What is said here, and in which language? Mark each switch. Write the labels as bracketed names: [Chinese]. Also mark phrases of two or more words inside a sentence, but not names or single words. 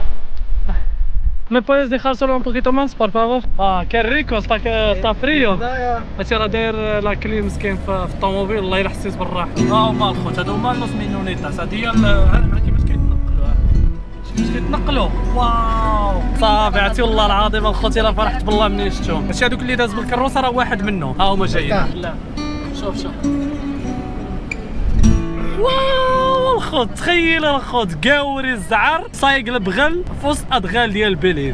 [Spanish] ¿Me puedes dejar solo un poquito más, por favor? qué rico, está frío. [Arabic] هادشي راه داير لاكلي مسكين في الطوموبيل، والله الا حسيت بالراحه. هما الخوت، هادو هما نص مينونيتاس، هادي هي هذا كيفاش كيتنقلوا، كيفاش كيتنقلوا. واو صافي، عرفتي والله العظيم الخوت الا فرحت بالله ملي شفتهم. هادشي هادوك اللي داز بالكروسه راه واحد منهم، ها هما جايين. لا شوف واو الخوت، تخيل الخوت قاوري الزعر صايق البغل في وسط ادغال ديال بيليز.